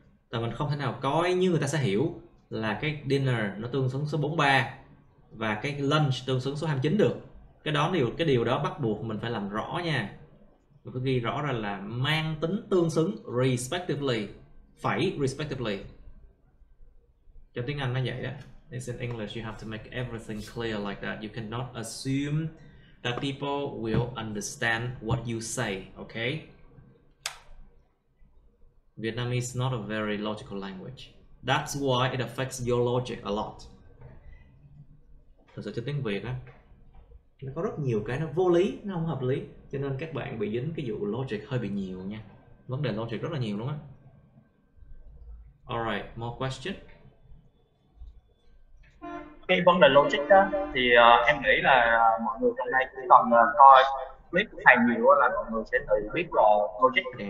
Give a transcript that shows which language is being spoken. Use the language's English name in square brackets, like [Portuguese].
[Vietnamese] Tại mình không thể nào coi như người ta sẽ hiểu là cái dinner nó tương xứng số 43 và cái lunch tương xứng số 29 được. Cái điều đó bắt buộc mình phải làm rõ nha. Mình phải ghi rõ ra là mang tính tương xứng respectively, phẩy respectively. Trong tiếng Anh nó vậy đó. [English] It's in English, you have to make everything clear like that. You cannot assume that people will understand what you say, okay? Vietnamese is not a very logical language. That's why it affects your logic a lot. [Vietnamese] Thật sự cho tiếng Việt á, nó có rất nhiều cái nó vô lý, nó không hợp lý, cho nên các bạn bị dính cái vụ logic hơi bị nhiều nha. Vấn đề logic rất là nhiều luôn á. [English] Alright, more question? [Vietnamese] Cái vấn đề logic đó thì em nghĩ là mọi người trong đây chỉ cần coi clip của thầy nhiều là mọi người sẽ tự biết là logic.